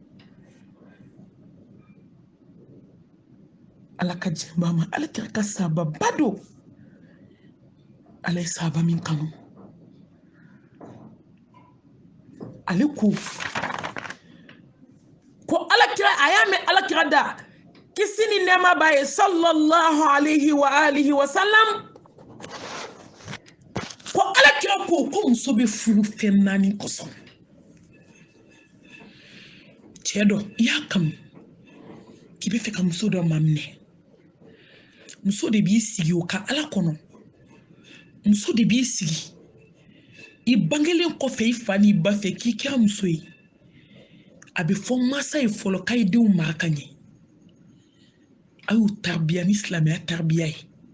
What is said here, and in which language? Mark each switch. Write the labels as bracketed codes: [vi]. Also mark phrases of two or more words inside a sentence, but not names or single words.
[bm] ala ka jɛnba ma ala kira ka sahaba ba don ala ye sahaba min kanu ale ko alakira a y'a mɛn alakira da kisi ni nɛɛma b'a ye [ar] صلى الله عليه وآله وسلم [bm] ko alakira ko muso bɛ furu fɛn naani kɔsɔn cɛ dɔ i y'a kanu k'i bɛ fɛ ka muso dɔ maminɛ muso de b'i sigi o ka ala kɔnɔ muso de b'i sigi i bangelen kɔfɛ i fa n'i ba fɛ k'i kɛra muso ye a bɛ fɔ masa ye fɔlɔ k'a ye denw mara ka ɲɛ a y'u tarabiya ni silamɛya tarabiya ye